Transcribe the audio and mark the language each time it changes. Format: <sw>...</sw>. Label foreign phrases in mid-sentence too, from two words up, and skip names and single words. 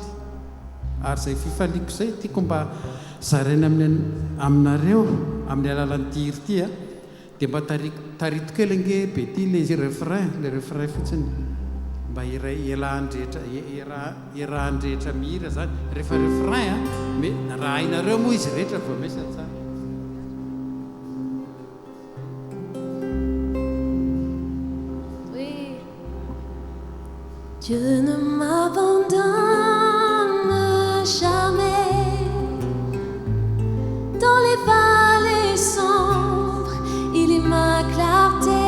<mg>Ary izay fifaliako izay tiako mba zaraina aminareo amin'ny alalan'ity hira ity dia mba tarito kely ange be ty</mg> <fr>le refrain</fr> <mg>fotsiny mba iarahandrehetra mihira zany rehefa refrain raha hainareo moa izy rehetra vao mesa tsara.</mg> <fr>Dieu ne m'abandonne jamais. Dans les vallées sombres, il est ma clarté.</fr>